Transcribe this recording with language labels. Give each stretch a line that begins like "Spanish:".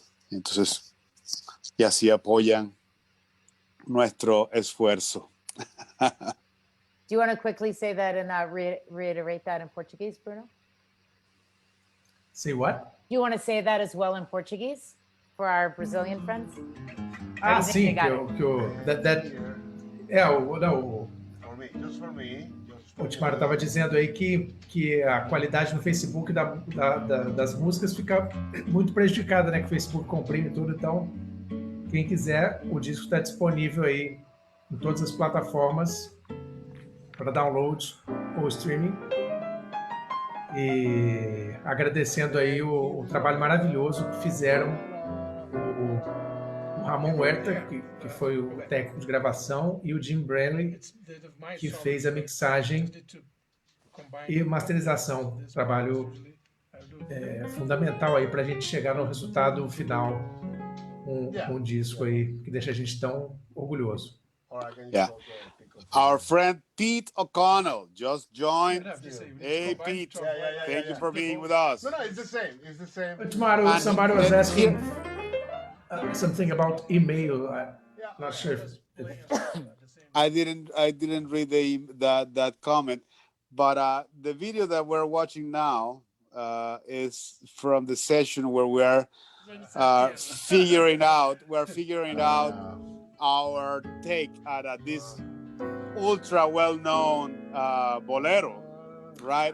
Spanish: Entonces, y así apoyan nuestro esfuerzo.
English: Do you want to quickly say that and reiterate that in Portuguese, Bruno? Say what? Do you want to say that as well in Portuguese for our Brazilian friends? Ah, you think you
Portuguese: sim,
English: got For me, just for me.
Portuguese: o Otmaro estava dizendo aí que a qualidade no Facebook das músicas fica muito prejudicada, né? Que o Facebook comprime tudo. Então, quem quiser, o disco está disponível aí em todas as plataformas para download ou streaming. E agradecendo aí o trabalho maravilhoso que fizeram o Ramon Huerta, que foi o técnico de gravação, e o Jim Branley, que fez a mixagem e masterização. Trabalho fundamental aí para a gente chegar no resultado final, um disco aí que deixa a gente tão orgulhoso.
English: Yeah. Our friend Pete O'Connell just joined. Hey, Pete. Thank you for being with us. No, it's the same. It's the same. Tomorrow, somebody was asking something about email. I'm not sure if I didn't read that comment, but the video that we're watching now is from the session where we're figuring out our take at this ultra well-known bolero, right?